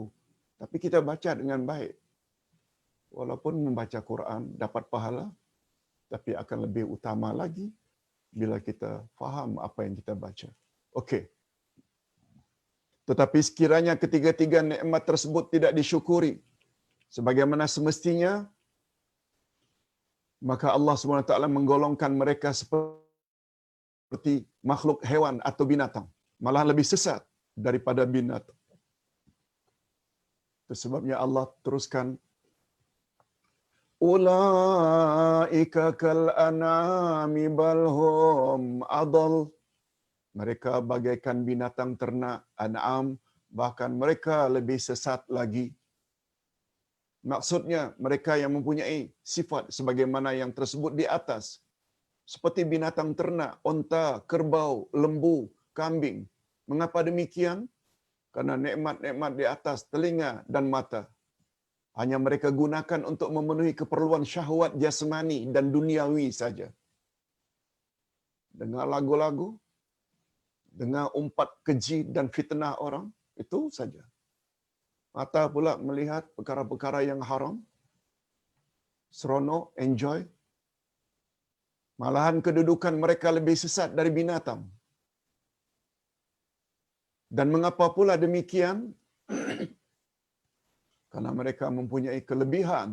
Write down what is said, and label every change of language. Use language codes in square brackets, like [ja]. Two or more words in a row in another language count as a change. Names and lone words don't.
[ms] Tapi kita baca dengan baik. Walaupun membaca Quran dapat pahala, tapi akan lebih utama lagi bila kita faham apa yang kita baca. Okey. Tetapi sekiranya ketiga-tiga nikmat tersebut tidak disyukuri sebagaimana semestinya, maka Allah SWT menggolongkan mereka seperti makhluk hewan atau binatang, malah lebih sesat daripada binatang. Itu sebabnya Allah teruskan, [ar] أولئك كالأنعام بل هم أضل. [ms] Mereka bagaikan binatang ternak, an'am, bahkan mereka lebih sesat lagi. Maksudnya mereka yang mempunyai sifat sebagaimana yang tersebut di atas, seperti binatang ternak, onta, kerbau, lembu, kambing. Mengapa demikian? Karena nikmat-nikmat di atas telinga dan mata hanya mereka gunakan untuk memenuhi keperluan syahwat jasmani dan duniawi saja. Dengar lagu-lagu, dengar umpat keji dan fitnah orang, itu saja. Mata pula melihat perkara-perkara yang haram, seronok, enjoy. Malahan kedudukan mereka lebih sesat dari binatang. Dan mengapa pula demikian? Karena mereka mempunyai kelebihan.